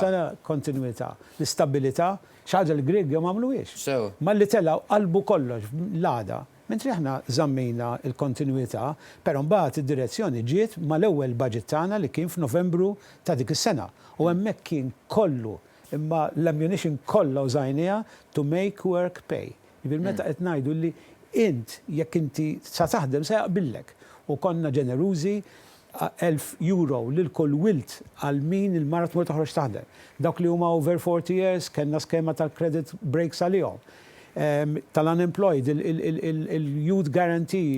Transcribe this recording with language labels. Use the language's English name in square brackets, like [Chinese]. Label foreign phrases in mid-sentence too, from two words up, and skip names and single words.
[Maltese] Kontinwità, l-istabilità, x'ħaġa l-Grieg ma għamluhiex. Malli telgħu qalbu kollox l-għada. Mentri aħna żammejna il-kontinuità, però mbagħad id-direzzjoni ġiet mal-ewwel budget tagħna li kien f'Novembru ta' dik is-sena. U hemmhekk kien kollu imma l-ammunition kollha użajniha [English] to make work pay. [Maltese] Meta qed ngħidu li int jekk inti sa taħdem se jaqbillek. U konna ġenerużi €1,000 lil kull wilt għal min il-mara tmur toħroġ taħdem. Dawk li huma [English] over 40 years [Maltese] kellna skema tal- [English] credit breaks [Maltese] għalihom. Tal-unemployed, il- [English] youth guarantee.